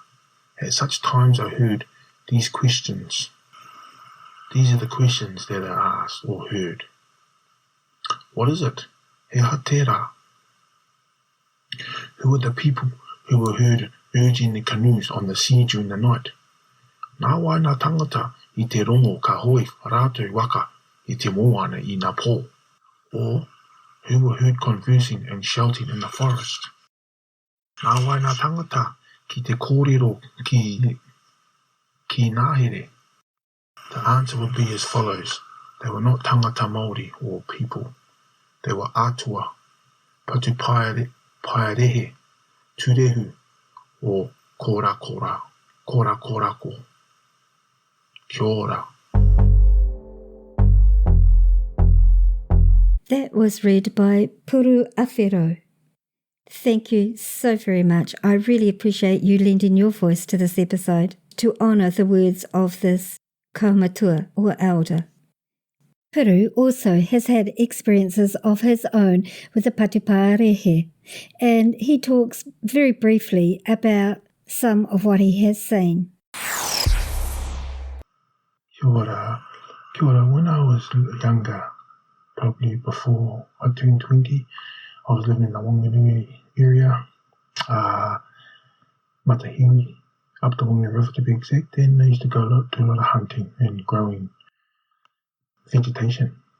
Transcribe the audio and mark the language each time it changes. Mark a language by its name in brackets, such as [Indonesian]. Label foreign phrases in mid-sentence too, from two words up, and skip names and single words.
[English] At such times are heard these questions. These are the questions that are asked or heard. What is it? [Māori] He hatera. [English] Who are the people who were heard urging the canoes on the sea during the night? [Māori] Nā wai nā tangata I te rongo ka hoi rātou waka I te moana I ngā pō. [English] Or who were heard conversing and shouting in the forest? [Māori] Nā wai nā tangata ki te kōrero ki nāhere. [English] The answer would be as follows. They were not [Māori] tangata Māori [English] or people. They were atua, Patupaiarehe, Turehu, or Korakorako. [Māori] Kia ora. [English] That was read by Puru Awhero. Thank you so very much. I really appreciate you lending your voice to this episode to honour the words of this kaumatua or elder. Puru also has had experiences of his own with the Patuparehe, and he talks very briefly about some of what he has seen. [Māori] Kia ora. [English] When I was younger, probably before I turned 20, I was living in the Wanganui area, Matahiwi, up the Wanganui River to be exact, and I used to do a lot of hunting and growing vegetation.